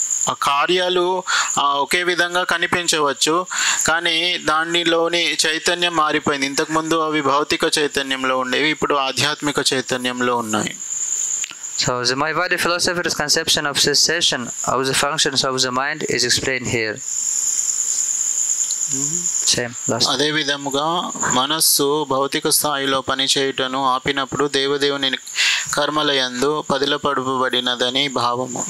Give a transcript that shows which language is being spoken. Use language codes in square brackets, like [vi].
[te] ఆ కార్యాలు ఒకే విధంగా కనిపించవచ్చు, కానీ దానిలోని చైతన్యం మారిపోయింది. ఇంతకుముందు అవి భౌతిక చైతన్యంలో ఉండేవి, ఇప్పుడు ఆధ్యాత్మిక చైతన్యంలో ఉన్నాయి. [en] So the Mayavadi philosopher's conception of cessation of the functions of the mind is explained here. Same. Last. [te] అదే విధముగా మనస్సు భౌతిక స్థాయిలో పనిచేయుటను ఆపినప్పుడు దేవదేవుని కర్మలయందు పదిలపడబడినదని భావము.